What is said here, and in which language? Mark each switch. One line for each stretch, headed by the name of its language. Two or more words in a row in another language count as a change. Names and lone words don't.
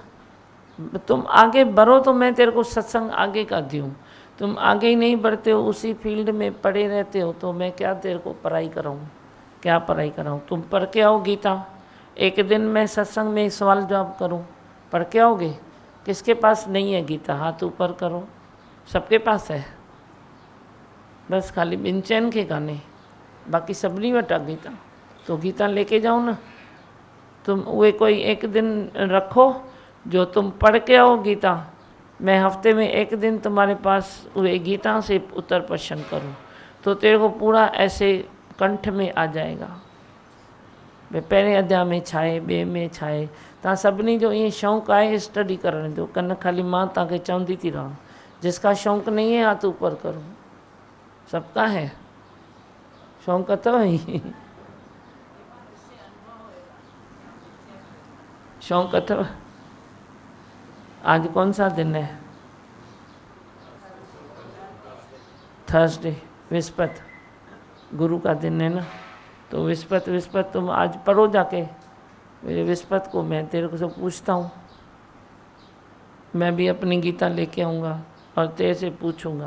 Hindi: तुम आगे बढ़ो तो मैं तेरे को सत्संग आगे का दूँ, तुम आगे ही नहीं बढ़ते हो, उसी फील्ड में पड़े रहते हो, तो मैं क्या तेरे को पढ़ाई कराऊँ? क्या पढ़ाई कराऊँ? तुम पढ़ के आओ गीता, एक दिन मैं सत्संग में सवाल जवाब करूँ, पढ़ के आओगे? किसके पास नहीं है गीता? हाथ ऊपर करो। सबके पास है, बस
Sindhi: खाली ॿिनि चइनि खे कान्हे, बाक़ी सभिनी वटि आहे गीता।
Hindi: तो गीता लेके जाओ ना। तुम वे कोई एक दिन रखो जो तुम पढ़ के आओ गीता। मैं हफ्ते में एक दिन तुम्हारे पास वे गीता से उत्तर प्रश्न करूँ, तो तेरे को पूरा ऐसे कंठ में आ जाएगा।
Sindhi: भई पहिरें अध्याय में छा आहे, ॿिए में छा आहे। तव्हां सभिनी जो ईअं शौक़ु आहे स्टडी करण जो, कन खाली मां तव्हांखे चवंदी थी रहां,
Hindi: जिसका शौक़ नहीं है हाथ ऊपर करो। सबका है शौक़
Sindhi: अथव ही, शौक़ अथव।
Hindi: आज कौन सा दिन है? थर्सडे, विस्पत, गुरु का दिन है ना। तो विस्पत तुम आज पढ़ो जाके। विस्पत को मैं तेरे को सब पूछता हूँ, मैं भी अपनी गीता लेके आऊँगा और तेरे से पूछूँगा।